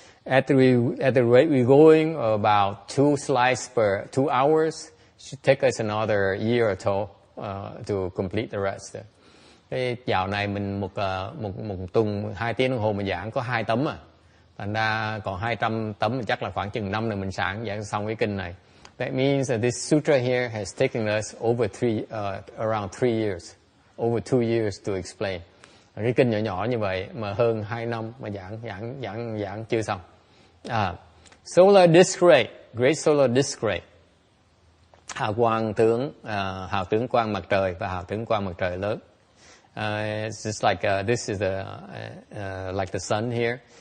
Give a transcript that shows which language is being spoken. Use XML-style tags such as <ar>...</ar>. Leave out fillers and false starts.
<en>At the rate we're going about 2 slides per 2 hours, should take us another year or so to complete the rest.</en> <vi>Cái dạo này mình một tuần 2 tiếng đồng hồ mình giảng có 2 tấm à. Thành ra còn 200 tấm chắc là khoảng chừng 5 nữa mình giảng xong cái kinh này.</vi> <en>That means that this sutra here has taken us around 3 years, over 2 years to explain.</en> <vi>Cái kinh nhỏ nhỏ như vậy mà hơn 2 năm mà giảng chưa xong.</vi> <en>Solar disk ray, great solar disk ray.</en> <vi>Hào tướng quang mặt trời và hào tướng quang mặt trời lớn.</vi> <en>It's just like this is like the sun here.</en>